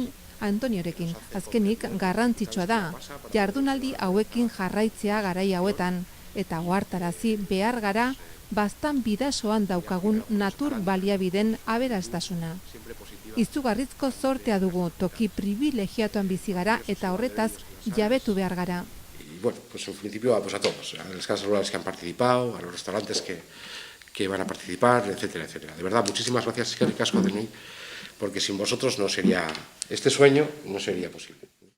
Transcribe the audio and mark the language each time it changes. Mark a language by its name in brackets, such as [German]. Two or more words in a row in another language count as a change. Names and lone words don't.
[Basque] Azkenik garrantzitsua da, jardunaldi hauekin jarraitzea garai hauetan, eta ohartarazi behar gara baztan bidasoan daukagun natur baliabideen aberastasuna. Izugarrizko zortea dugu, toki privilegiatuan bizi gara eta horretaz jabetu behar gara. [Spanish] Y bueno, pues en principio a todos, a las casas rurales que han participado, a los restaurantes que van a participar, etcétera, etcétera. De verdad, muchísimas gracias, [Basque] eskerrik asko denoi, [Spanish] porque sin vosotros no sería, este sueño no sería posible.